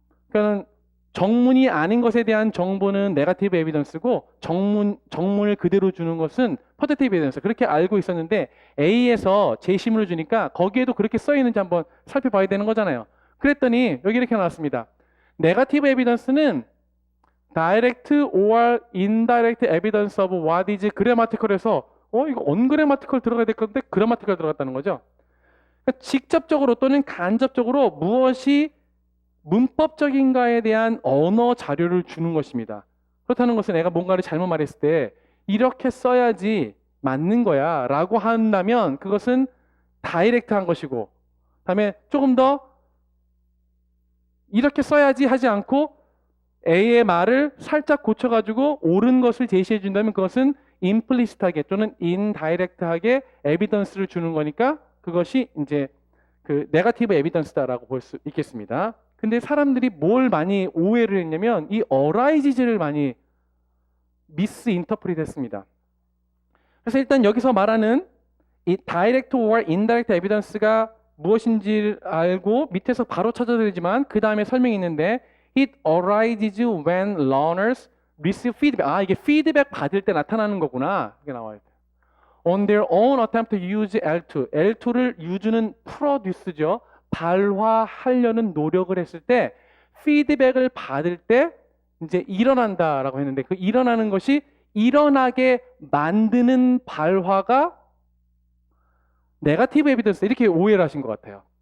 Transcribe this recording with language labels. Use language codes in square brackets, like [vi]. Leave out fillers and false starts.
[ko] 그러니까 정문이 아닌 것에 대한 정보는 네거티브 에비던스고 정문을 그대로 주는 것은 포지티브 에비던스. 그렇게 알고 있었는데 A에서 제시문을 주니까 거기에도 그렇게 써 있는지 한번 살펴봐야 되는 거잖아요. 그랬더니 여기 이렇게 나왔습니다. 네거티브 에비던스는 [en] direct or indirect evidence of what is grammatical [ko] 에서 이거 ungrammatical 들어가야 될 건데 grammatical 들어갔다는 거죠. 그러니까 직접적으로 또는 간접적으로 무엇이 문법적인가에 대한 언어 자료를 주는 것입니다. 그렇다는 것은 내가 뭔가를 잘못 말했을 때 이렇게 써야지 맞는 거야 라고 한다면 그것은 다이렉트한 것이고, 그다음에 조금 더 이렇게 써야지 하지 않고 A의 말을 살짝 고쳐가지고 옳은 것을 제시해 준다면 그것은 임플리시트하게 또는 인다이렉트하게 에비던스를 주는 거니까 그것이 이제 그 네거티브 에비던스다라고 볼 수 있겠습니다. 근데 사람들이 뭘 많이 오해를 했냐면 이 어라이지즈를 많이 미스인터프리트 했습니다. 그래서 일단 여기서 말하는 이 다이렉트 or 인다이렉트 에비던스가 무엇인지 알고 밑에서 바로 찾아드리지만 그 다음에 설명이 있는데 [en] It arises when learners receive feedback. [ko] 이게 피드백 받을 때 나타나는 거구나. 이게 나와요. [en] On their own attempt to use L2. [ko] L2를 use는 produce죠. 발화하려는 노력을 했을 때 피드백을 받을 때 이제 일어난다라고 했는데 그 일어나는 것이 일어나게 만드는 발화가 네거티브 에비던스 이렇게 오해를 하신 것 같아요.